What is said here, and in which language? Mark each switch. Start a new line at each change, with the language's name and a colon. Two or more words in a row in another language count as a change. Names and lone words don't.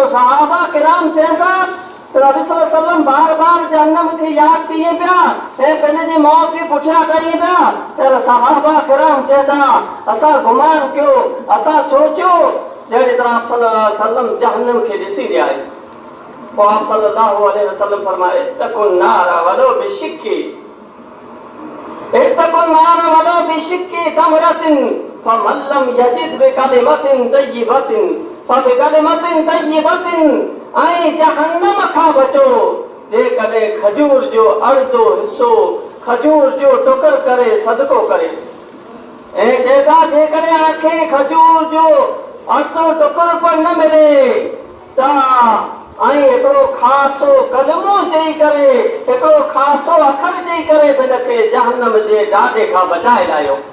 Sindhi: सहाबा किराम चवंदा नबी
Arabic: صلى الله عليه وسلم
Sindhi: बार बार जहन्नम खे यादि कई पिया ऐं पंहिंजी मौत खे पुठियां कई पिया त सहाबा किराम चवंदा असां गुमान कयो, असां सोचियो जहिड़ी तरह आप
Arabic: صلى الله عليه وسلم
Sindhi: जहन्नम खे ॾिसी रहिया आहिनि। पोइ आप
Arabic: صلى الله عليه وسلم फरमाए اتقوا النار ولو بشق، اتقوا النار ولو بشق تمرة فمن لم يجد بكلمة طيبة فبكلمة طيبة.
Sindhi: ऐं जहन्नम खां बचो जेकॾहिं खजूर जो अर्धो हिसो खजूर जो टुकर करे सदको करे ऐं जेकॾहिं आखे खजूर जो अर्धो टुकर पर न मिले त ऐं हिकिड़ो ख़ासो कलमो चई करे, हिकिड़ो ख़ासो अखर चई करे हिनखे जहन्नम जे डांडे खां बचाए लाहियो।